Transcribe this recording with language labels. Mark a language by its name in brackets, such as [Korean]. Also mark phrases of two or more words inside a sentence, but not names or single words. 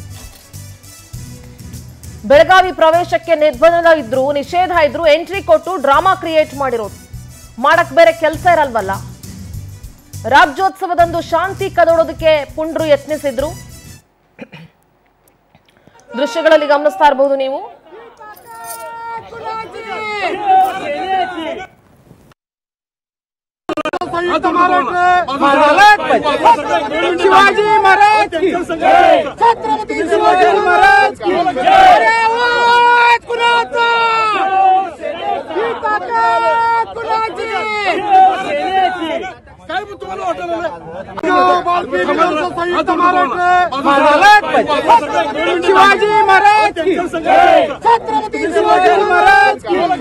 [Kannada] ಬೆಳಗಾವಿ ಪ್ರವೇಶಕ್ಕೆ ನಿರ್ಬಂಧ ಇದ್ರು, ನಿಷೇಧ ಇದ್ರು, ಎಂಟ್ರಿ ಕೊಟ್ಟು [English] drama create [Kannada] ಮಾಡಿರೋದು. ಮಾಡಕ್ ಬೇರೆ ಕೆಲಸ ಇರಲ್ವಲ್ಲ. ರಾಜ್ಯೋತ್ಸವದಂದು ಶಾಂತಿ ಕದಡೋದಕ್ಕೆ ಪುಂಡ್ರು ಯತ್ನಿಸಿದ್ರು. ದೃಶ್ಯಗಳಲ್ಲಿ ಗಮನಿಸ್ತಾ ಇರಬಹುದು ನೀವು. [Hindi] शिवाजी महाराज की छत्रपति शिवाजी महाराज की शिवाजी महाराज की छत्रपति शिवाजी महाराज की